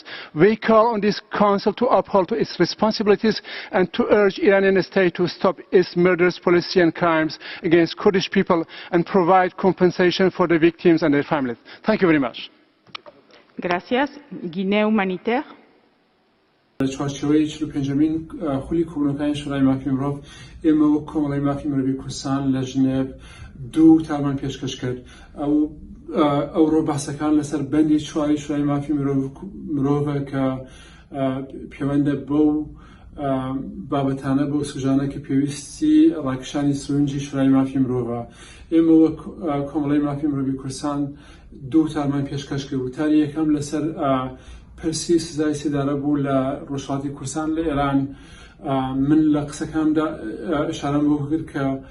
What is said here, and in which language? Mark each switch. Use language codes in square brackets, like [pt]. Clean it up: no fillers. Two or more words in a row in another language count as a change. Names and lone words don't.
[en] We call on this Council to uphold its responsibilities and to urge Iranian state to stop its murderous policy and crimes against Kurdish people and provide compensation for the victims and their families. Thank you very much. Gracias. Guinée humanitaire. [ckb] چوارچێوەی 45مین خولی کۆبوونەکانی شورای مافی مرۆڤ ئێمە وەک کۆمەڵەی مافی مرۆڤی کوردستان لە ژنێڤ دوو تامان پێشکەش کرد ئەوڕۆ باسەکان لەسەر بەندی چواری شورای مافی مرۆڤە کە پەیوەندە بەو بابەتانە بەو سوژانە کە پێویستی ڕاکشانی سرونجی شورای مافی مرۆڤە ئێمە وەک کۆمەڵەی مافی مرۆڤی کوردستان دوو تامان پێشکەش کرد وتاری یەکەم لەسەر پرسی سزای سێدارە بوو لە ڕۆژهەڵاتی کوردستان لە ئێران من لە قسەکاندا ئشارەم بۆ کرد کە